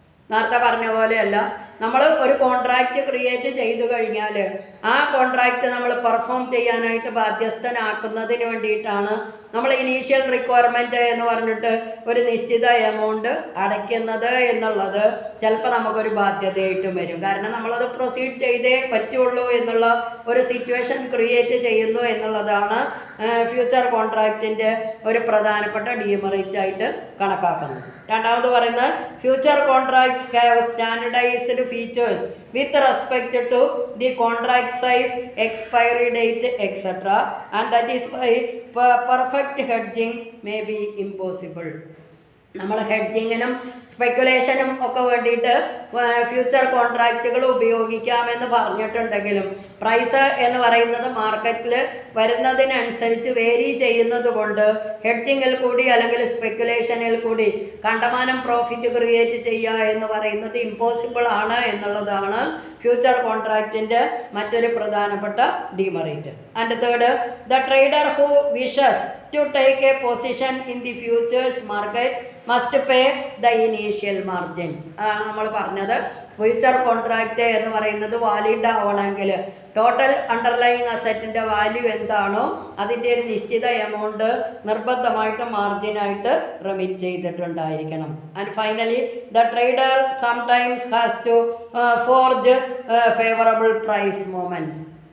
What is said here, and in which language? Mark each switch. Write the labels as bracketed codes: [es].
[ml] നേരത്തെ പറഞ്ഞ പോലെയല്ല, നമ്മൾ ഒരു കോൺട്രാക്റ്റ് ക്രിയേറ്റ് ചെയ്തു കഴിഞ്ഞാൽ ആ കോൺട്രാക്റ്റ് നമ്മൾ പെർഫോം ചെയ്യാനായിട്ട് ബാധ്യസ്ഥനാക്കുന്നതിന് വേണ്ടിയിട്ടാണ് നമ്മൾ ഇനീഷ്യൽ റിക്വയർമെൻറ്റ് എന്ന് പറഞ്ഞിട്ട് ഒരു നിശ്ചിത എമൗണ്ട് അടയ്ക്കുന്നത് എന്നുള്ളത് ചിലപ്പോൾ നമുക്കൊരു ബാധ്യതയായിട്ടും വരും. കാരണം നമ്മളത് പ്രൊസീഡ് ചെയ്തേ പറ്റുള്ളൂ എന്നുള്ള ഒരു സിറ്റുവേഷൻ ക്രിയേറ്റ് ചെയ്യുന്നു എന്നുള്ളതാണ് ഫ്യൂച്ചർ കോൺട്രാക്റ്റിൻ്റെ ഒരു പ്രധാനപ്പെട്ട ഡീമെറിറ്റ് ആയിട്ട് കണക്കാക്കുന്നത്. രണ്ടാമത് പറയുന്നത് [en] Future contracts have standardised features with respect to the contract size, expiry date, etc. and that is why perfect hedging may be impossible. [ml] നമ്മൾ ഹെഡ്ജിങ്ങിനും സ്പെക്കുലേഷനും ഒക്കെ വേണ്ടിയിട്ട് ഫ്യൂച്ചർ കോൺട്രാക്റ്റുകൾ ഉപയോഗിക്കാമെന്ന് പറഞ്ഞിട്ടുണ്ടെങ്കിലും പ്രൈസ് എന്ന് പറയുന്നത് മാർക്കറ്റിൽ വരുന്നതിനനുസരിച്ച് വേരി ചെയ്യുന്നത് കൊണ്ട് ഹെഡ്ജിങ്ങിൽ കൂടി അല്ലെങ്കിൽ സ്പെക്കുലേഷനിൽ കൂടി കണ്ടമാനം പ്രോഫിറ്റ് ക്രിയേറ്റ് ചെയ്യുക എന്ന് പറയുന്നത് ഇമ്പോസിബിൾ ആണ് എന്നുള്ളതാണ് ഫ്യൂച്ചർ കോൺട്രാക്റ്റിൻ്റെ മറ്റൊരു പ്രധാനപ്പെട്ട demerit. [en] And third, the trader who wishes to take a position in the futures market must pay the initial margin. [ml] അതാണ് നമ്മൾ പറഞ്ഞത്. ഫ്യൂച്ചർ കോൺട്രാക്റ്റ് എന്ന് പറയുന്നത് വാലിഡ് ആവണമെങ്കിൽ ടോട്ടൽ അണ്ടർലൈങ് അസറ്റിൻ്റെ വാല്യൂ എന്താണോ അതിൻ്റെ ഒരു നിശ്ചിത എമൗണ്ട് നിർബന്ധമായിട്ട് മാർജിനായിട്ട് remit ചെയ്തിട്ടുണ്ടായിരിക്കണം. [en] And finally the trader sometimes has to forge favourable price movements.